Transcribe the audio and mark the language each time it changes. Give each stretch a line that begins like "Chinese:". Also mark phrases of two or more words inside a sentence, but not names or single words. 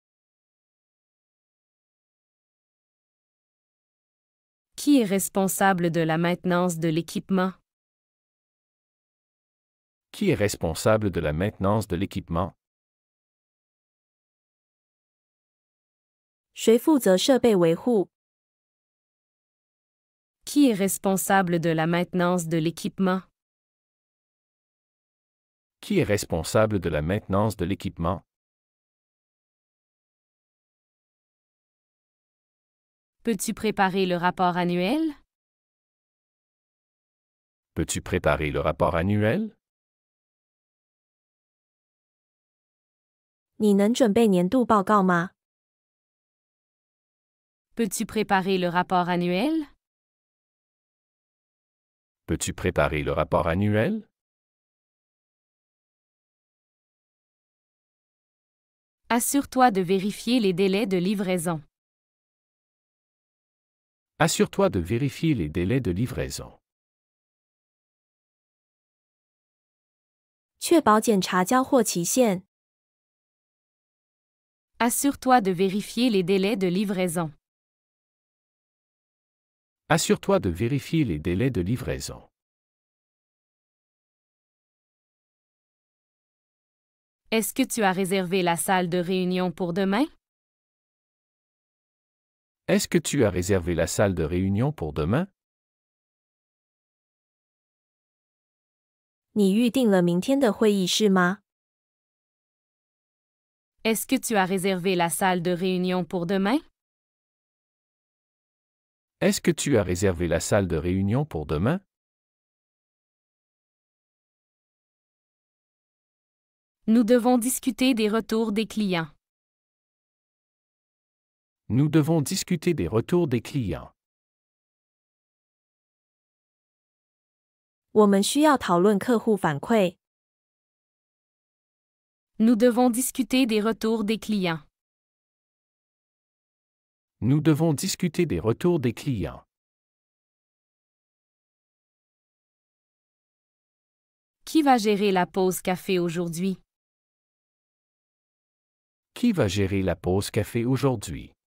French: Qui est responsable de la maintenance de l'équipement? Qui est responsable de la maintenance de l'équipement?
Chinese: 谁负责设备维护？
French: Qui est responsable de la maintenance de l'équipement? Qui est responsable de la maintenance de l'équipement? Peux-tu préparer le rapport annuel? Peux-tu préparer le rapport annuel?
Chinese: 你能准备年度报告吗？
French: Peux-tu préparer le rapport annuel? Peux-tu préparer le rapport annuel? Assure-toi de vérifier les délais de livraison. Assure-toi de vérifier les délais de livraison.
Chinese: 确保检查交货期限。
French: Assure-toi de vérifier les délais de livraison. Assure-toi de vérifier les délais de livraison. Est-ce que tu as réservé la salle de réunion pour demain? Est-ce que tu as réservé la salle de réunion pour demain?
Chinese: 你预定了明天的会议室吗？
French: Est-ce que tu as réservé la salle de réunion pour demain? Est-ce que tu as réservé la salle de réunion pour demain? Nous devons discuter des retours des clients. Nous devons discuter des retours des clients.
Chinese: 我们需要讨论客户反馈。
French: Nous devons discuter des retours des clients. Nous devons discuter des retours des clients. Qui va gérer la pause café aujourd'hui? Qui va gérer la pause café aujourd'hui?